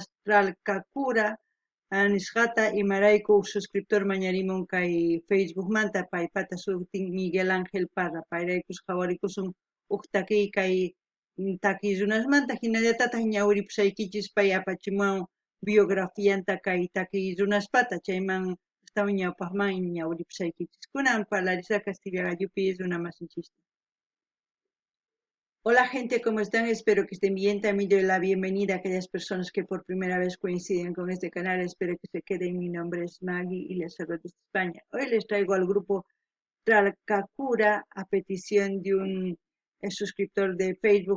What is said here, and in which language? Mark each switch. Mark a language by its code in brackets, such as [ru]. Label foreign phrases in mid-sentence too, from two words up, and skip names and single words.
[qu] Tralkakura nisqata imarayku suscriptor mañarimun kay Facebook manta paypata sutin Miguel Ángel Parra payraykus hawarikusun huk takiy kay takiy runasmanta hinallatataq ñawiripusaykichis pay apachimuwan biografianta kay takiy runaspata chayman astawan ñawpaqman ñawiripusaykichis kunan parlarisaq Castilla Galluppi runamasinchista. [es] Hola gente, ¿cómo están? Espero que estén bien. También doy la bienvenida a aquellas personas que por primera vez coinciden con este canal. Espero que se queden. Mi nombre es Maggie y les saludo desde España. Hoy les traigo al grupo Tralkakura a petición de un suscriptor de Facebook.